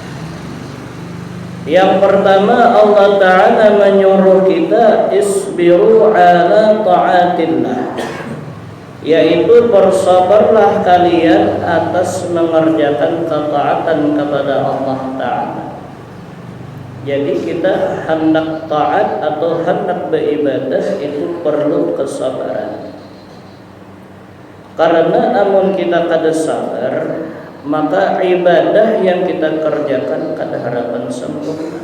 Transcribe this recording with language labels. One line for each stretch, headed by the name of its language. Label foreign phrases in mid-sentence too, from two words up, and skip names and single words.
Indonesian: Yang pertama, Allah Ta'ala menyuruh kita
Arabic: اصبروا على طاعة الله,
Indonesian: yaitu bersabarlah kalian atas mengerjakan ketaatan kepada Allah Ta'ala. Jadi kita hendak taat atau hendak beribadah itu perlu kesabaran.
Banjar: Karena amun kita kada sabar, maka ibadah yang kita kerjakan kada harapan sempurna.